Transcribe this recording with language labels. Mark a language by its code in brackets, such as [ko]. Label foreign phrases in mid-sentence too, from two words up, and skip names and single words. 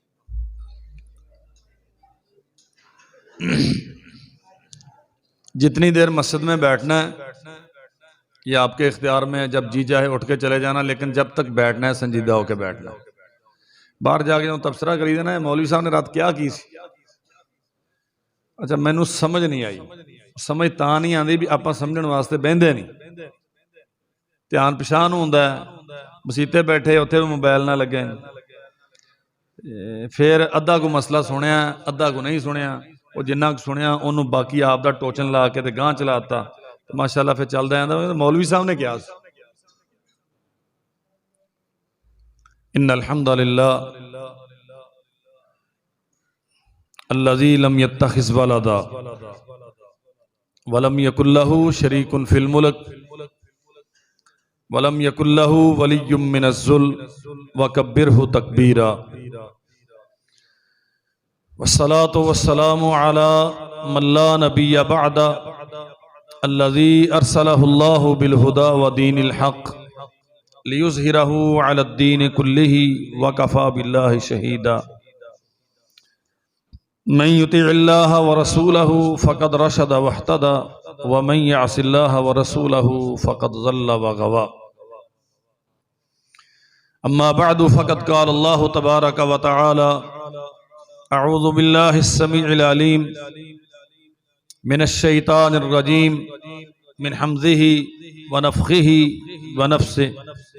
[ur] جتنی دیر مسجد میں بیٹھنا ہے یہ آپ کے اختیار میں ہے، جب جی چاہے اٹھ کے چلے جانا، لیکن جب تک بیٹھنا ہے سنجیدہ ہو کر بیٹھنا ہے. [pa] باہر جا کے جو تبصرہ کری دینا، مولوی صاحب نے رات کیا کی سی? اچھا مینوں سمجھ نہیں آئی. سمجھ تاں نہیں آتی بھی آپ سمجھن واسطے بہندے نہیں، دھیان پچھاں نوں ہوندا ہے. مسیتے بیٹھے اتھے بھی موبائل نہ لگے، پھر ادھا کو مسئلہ سنیا، ادھا کو نہیں سنیا. وہ جنا کچھ سنیا انہوں نے باقی آپ دا ٹوچن لا کے گانہہ چلاتا، تو ماشاءاللہ پھر چلدا آندا مولوی صاحب نے کیا. [ar] إن الحمد لله الذي لم يتخذ ولدا ولم يكن له شريك في الملك ولم يكن له ولي من الذل وكبره تكبيرا. والصلاة والسلام على من لا نبي بعده الذي أرسله الله بالهدى ودين الحق ليظهره على الدين كله وكفى بالله شهيدا. من يطع الله ورسوله فقد رشد واهتدى ومن يعص الله ورسوله فقد ضل وغوى. أما بعد فقد قال الله تبارك وتعالى أعوذ بالله السميع العليم من الشيطان الرجيم من همزه ونفخه ونفسه.